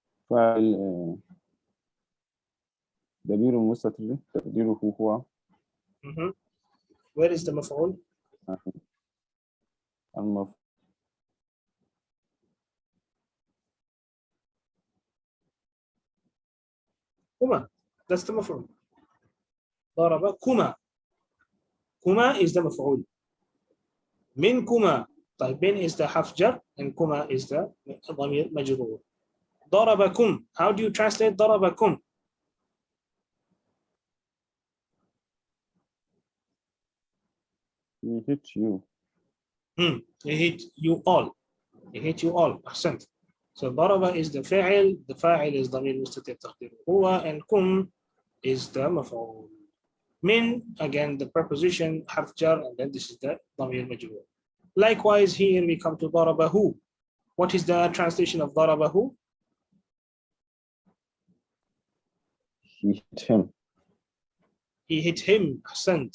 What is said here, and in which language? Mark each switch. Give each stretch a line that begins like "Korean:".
Arabic: فاعل ضمير مستتر تقديره هو.
English: Where is the مفعول?
Arabic: المفعول. كما.
English: That's the مفعول. ضربكما. كما is the مفعول.
Arabic: منكما. طيب من
English: is the
Arabic: حرف جر
English: and
Arabic: كما
English: is the
Arabic: ضمير مجرور. ضربكم.
English: How do you translate ضربكم? He hit you. He hit you all. He hit you all. أحسنت. So ضرب is the فاعل. The
Arabic: فاعل
English: is
Arabic: ضمير مستتر تقديره هو,
English: and
Arabic: كم
English: is the
Arabic: مفعول.
English: من, again the preposition حرف جر, and then this is the ضمير مجرور. Likewise here we come to ضربه. What is the translation of ضربه? He hit him. He hit him. أحسنت.